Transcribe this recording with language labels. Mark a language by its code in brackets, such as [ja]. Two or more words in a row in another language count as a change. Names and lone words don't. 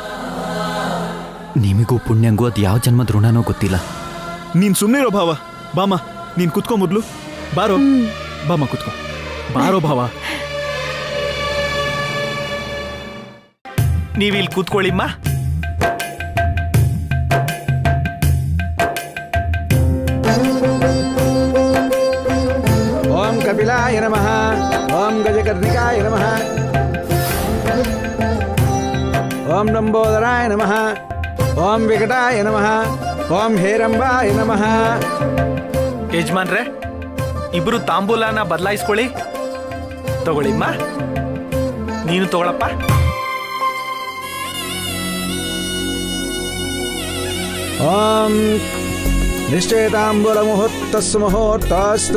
[kn] ನಿಮಗೂ ಪುಣ್ಯಂಗೂ ಅದು ಯಾವ ಜನ್ಮದ ಋಣನೋ ಗೊತ್ತಿಲ್ಲ. ನೀನ್ ಸುಮ್ಮನಿರೋ ಭಾವ. ಬಾಮ ನೀನ್ ಕುತ್ಕೋ ಮೊದ್ಲು. ಬಾರೋ ಬಾಮ ಕುತ್ಕೋ. ಬಾರೋ ಭಾವ. ನೀವಿಲ್ಲಿ ಕೂತ್ಕೊಳ್ಳಿಮ್ಮ. [sa] ಓಂ ಕಪಿಲಾಯ ನಮಃ. ಓಂ ಗಜಕರ್ಣಿಕಾಯ ನಮಃ. ಓಂ ಲಂಬೋದರಾಯ ನಮಃ. ಓಂ ವಿಕಟಾಯ ನಮಃ. ಓಂ ಹೇರಂಬಾಯ ನಮಃ. [kn] ಯಜಮಾನ್ರೆ, ಇಬ್ರು ತಾಂಬೂಲನ ಬದಲಾಯಿಸ್ಕೊಳ್ಳಿ. ತಗೊಳ್ಳಿಮ್ಮ. ನೀನು ತಗೊಳಪ್ಪ. [sa] ಓಂ ನಿಶ್ಚೇತಾಂಬುಲ ಮುಹೂರ್ತಸ್ಸು ಮುಹೂರ್ತಾಸ್ತು.